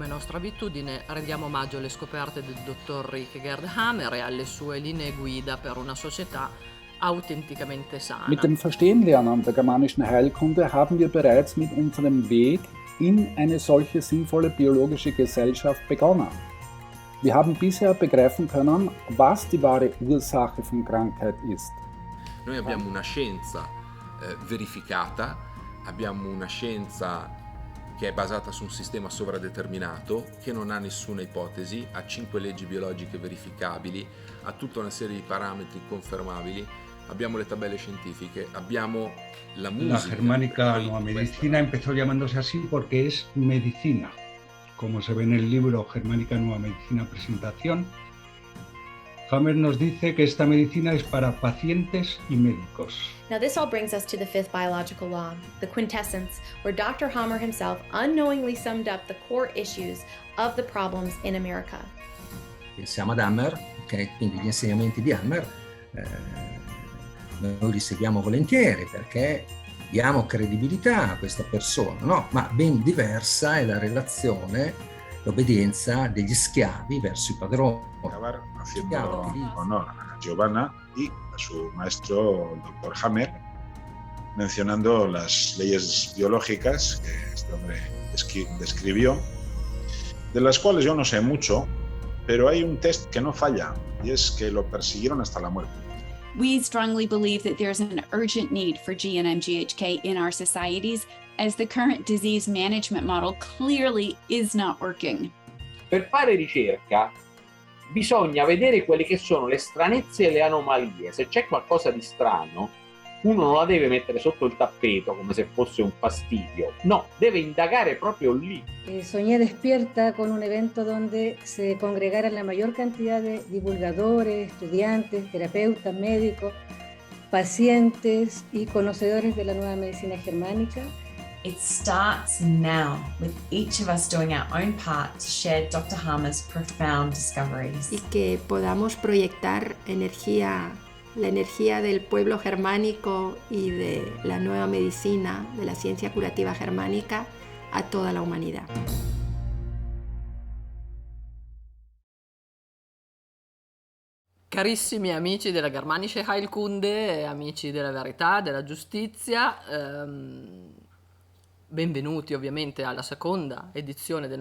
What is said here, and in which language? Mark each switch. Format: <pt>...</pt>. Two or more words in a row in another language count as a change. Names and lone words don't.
<it>nostra abitudine rendiamo omaggio alle scoperte del dottor Rick Gerd Hammer e alle sue linee guida per una società autenticamente</it> <de>Mit</de> <it>sana.</it> <de>dem Verstehenlernen der germanischen Heilkunde haben wir bereits mit unserem Weg in eine solche sinnvolle biologische Gesellschaft begonnen. Wir haben bisher begreifen können, was die wahre Ursache von Krankheit ist.</de> <it>Noi abbiamo una scienza verificata, abbiamo una scienza che è basata su un sistema sovradeterminato, che non ha nessuna ipotesi, ha 5 leggi biologiche verificabili, ha tutta una serie di parametri confermabili, abbiamo le tabelle scientifiche, abbiamo la musica.</it> <es>La germánica nueva medicina empezó llamándose así porque es medicina, como se ve en el libro Germánica Nueva Medicina Presentación. Hammer nos dice que esta medicina es para pacientes y médicos.</es> <en>Now this all brings us to the fifth biological law, the quintessence, where Dr. Hammer himself unknowingly summed up the core issues of the problems in America.</en> <it>Siamo ad Hammer, okay? Quindi gli insegnamenti di Hammer noi li seguiamo volentieri perché diamo credibilità a questa persona, no? Ma ben diversa è la relazione, l'obbedienza degli schiavi verso i padroni.</it> <es>Acabar haciendo honor a Giovanna y a su maestro, el doctor Hammer, mencionando las leyes biológicas que este hombre describió, de las cuales yo no sé mucho, pero hay un test que no falla y es que lo persiguieron hasta la muerte.</es> <en>We strongly believe that there's an urgent need for GNM-GHK in our societies, as the current disease management model clearly is not working.</en> <it>Per fare ricerca bisogna vedere quelle che sono le stranezze e le anomalie. Se c'è qualcosa di strano, uno non la deve mettere sotto il tappeto come se fosse un fastidio.</it> <es>No, debe</es> <it>indagare proprio lì.</it> <es>Soñé despierta con un evento donde se congregaran la mayor cantidad de divulgadores, estudiantes, terapeutas, médicos, pacientes y conocedores de la nueva medicina germánica.</es> <en>It starts now with each of us doing our own part to share Dr. Hammer's profound discoveries.</en> <es>Y que podamos proyectar la energía del pueblo germánico y de la nueva medicina, de la ciencia curativa germánica, a toda la humanidad.</es> <it>Carissimi amici della</it> <de>Germanische Heilkunde,</de> <it>amici della verità, della giustizia, benvenuti ovviamente alla seconda edizione del</it>